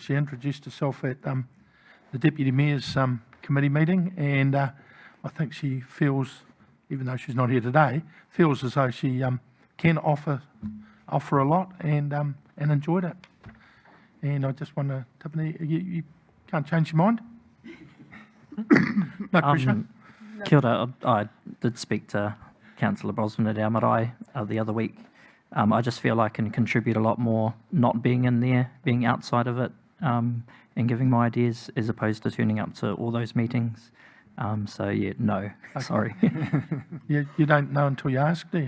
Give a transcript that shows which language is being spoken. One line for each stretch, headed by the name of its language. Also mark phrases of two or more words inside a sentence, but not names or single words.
English: She introduced herself at the Deputy Mayor's committee meeting, and I think she feels, even though she's not here today, feels as though she can offer a lot and enjoyed it. And I just want to, Tiffany, you can't change your mind? No pressure.
Māori: Kia ora.
English: I did speak to Councillor Brosnan at our marae the other week. I just feel I can contribute a lot more not being in there, being outside of it, and giving my ideas as opposed to turning up to all those meetings. So yeah, no, sorry. You don't know until you ask, do you?